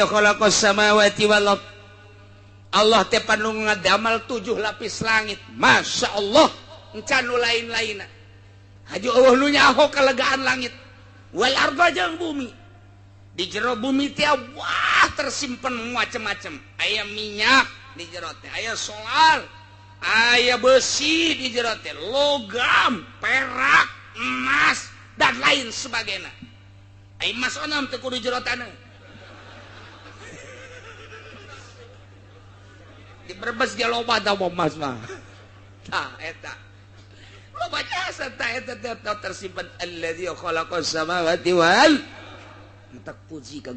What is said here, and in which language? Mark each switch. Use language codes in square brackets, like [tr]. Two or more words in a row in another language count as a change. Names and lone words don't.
[ar] khalaqas samawati wal ard [su] Allah teh panu ngadamel 7 lapis langit masyaallah encan nu lain-lainna haju eueuh nu nyaho kalegaan langit [ar] wal arda [su] jeung bumi di jero bumi teh wah tersimpen macam-macam aya minyak di jero teh aya solar aya besi di jero teh logam perak emas [id] dan lain sebagainya [su] aya emas onom teh kudu jero taneuh di Brebes ge loba tah emas mah tah eta loba jasa tah eta tersimpen [ar] alladzi khalaqas samawati wal [su] mantak puji ka